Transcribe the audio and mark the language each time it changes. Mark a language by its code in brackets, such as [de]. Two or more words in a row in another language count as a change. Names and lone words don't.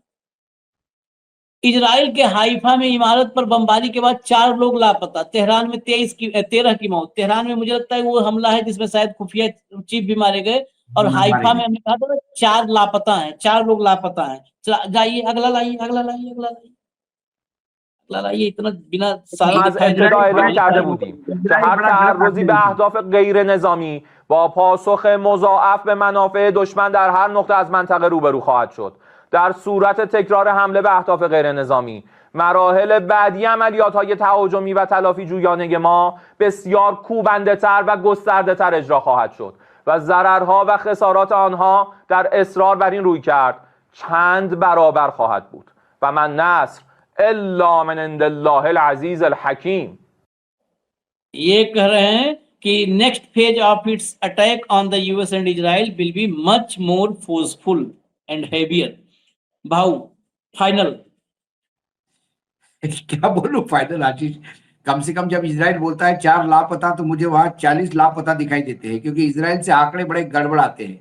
[hi] इजराइल के हाइफा में इमारत पर बमबारी के बाद 4 लोग लापता, तेहरान में 13 की मौत। तेहरान में मुझे लगता है वो हमला है जिसमें शायद खुफिया चीफ भी मारे गए, और हाइफा में हमने कहा था 4 लापता हैं, 4 लोग लापता हैं। जाइए अगला लाइए, अगला लाइए, अगला लाइए, अगला लाइए। इतना बिना साल [fa] از ابتدا اعلام کرده بودیم که هر تعرضی به اهداف غیر نظامی با پاسخ مضاعف به منافع دشمن در هر نقطه از منطقه روبرو خواهد شد. در صورت تکرار حمله به اهداف غیر نظامی، مراحل بعدی عملیات‌های تهاجمی و تلافی جویانه ما بسیار کوبنده‌تر و گسترده‌تر اجرا خواهد شد و ضررها و خسارات آنها در اصرار بر این رویکرد چند برابر خواهد بود [ar] و من نصر الا من عند الله العزیز الحکیم. [hi] ये कह रहे हैं कि [en] next phase of its attack on the US and Israel will be much more forceful and heavier. [hi] भाऊ फाइनल क्या बोलूं फाइनल आशीष। कम से कम जब इजराइल बोलता है 4 लापता, तो मुझे वहां 40 लापता दिखाई देते हैं, क्योंकि इजराइल से आंकड़े बड़े गड़बड़ आते हैं।